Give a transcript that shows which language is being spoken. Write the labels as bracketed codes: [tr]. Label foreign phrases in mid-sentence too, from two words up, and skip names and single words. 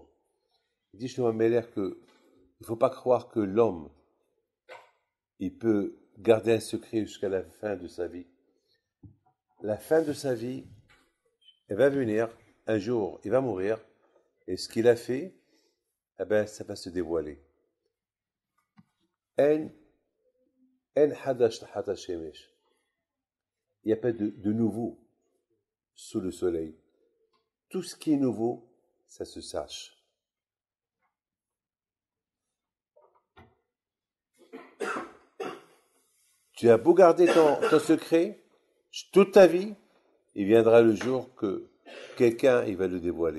[fr] Il dit, je te m'amène que il ne faut pas croire que l'homme, il peut garder un secret jusqu'à la fin de sa vie. La fin de sa vie, elle va venir, un jour, il va mourir, et ce qu'il a fait, eh ben, ça va se dévoiler. [he] אין חדש תחת השמש. [fr] Il n'y a pas de nouveau sous le soleil. Tout ce qui est nouveau, ça se sache. Tu as beau garder ton secret, toute ta vie, il viendra le jour que quelqu'un il va le dévoiler.